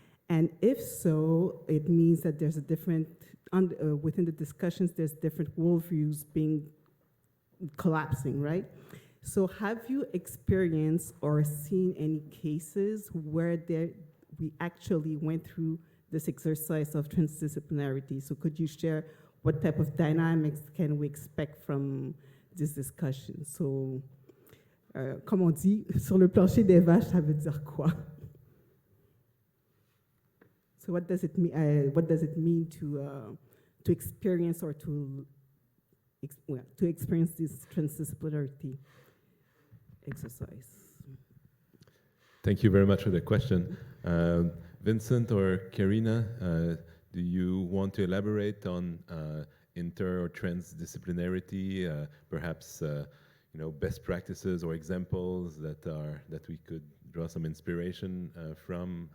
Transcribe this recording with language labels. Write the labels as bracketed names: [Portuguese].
[English] And if so, it means that there's a different, within the discussions, there's different worldviews collapsing, right? So have you experienced or seen any cases where we actually went through this exercise of transdisciplinarity? So could you share what type of dynamics can we expect from this discussion? [French] So, comme on dit, sur le plancher des vaches, ça veut dire quoi? [English] So what does it mean? What does it mean to experience or to experience this transdisciplinarity exercise? Thank you very much for the question. Vincent or Karina, do you want to elaborate on inter or transdisciplinarity, perhaps best practices or examples that we could draw some inspiration from?